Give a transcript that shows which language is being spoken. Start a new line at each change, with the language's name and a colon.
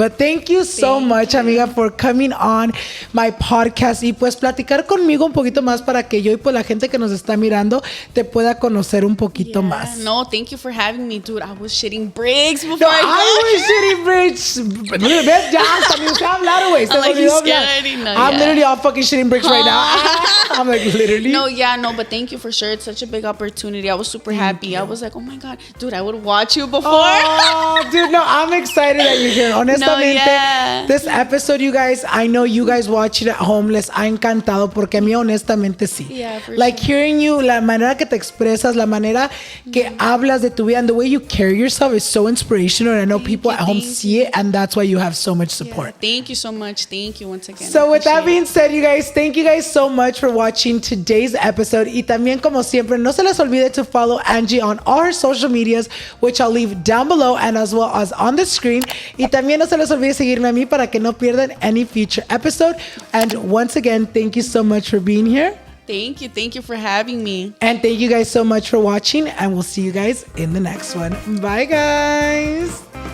English: But thank you so much, amiga, for coming on my podcast
Spanish: y pues platicar conmigo un poquito más para que yo y pues la gente que nos está mirando te pueda conocer un poquito más.
English: No, thank you for having me, dude. I was shitting bricks before I was shitting bricks.
Spanish: ¿Ves? Ya, hasta me usted hablar, güey.
English: I'm like, you scared already? No, I'm literally all fucking shitting bricks right now. I'm like, literally. No, but thank you for sure. It's such a big opportunity. I was super happy. I was like, oh my God, dude, I would watch you before. Oh, dude, no, I'm excited that you're here.
Spanish: Honestamente,
English: this episode, you guys, I know you guys watch it at home,
Spanish: les ha encantado porque a mí honestamente sí.
English: Yeah, for like sure. Hearing you,
Spanish: la manera que te expresas, la manera que hablas de tu vida,
English: and the way you carry yourself is so inspirational. And I know people at home see it, and that's why you have so much support. Thank you so much. Thank you once again. So with that being said, you guys, thank you guys so much for watching today's episode.
Spanish: Y también, como siempre, no se les olvide
English: to follow Angie on all her social medias, which I'll leave down below and as well as on the screen.
Spanish: Y también no se les olvide seguirme a mí para que no pierdan
English: any future episode. And once again, thank you so much for being here. Thank you for having me. And thank you guys so much for watching, and we'll see you guys in the next one. Bye, guys.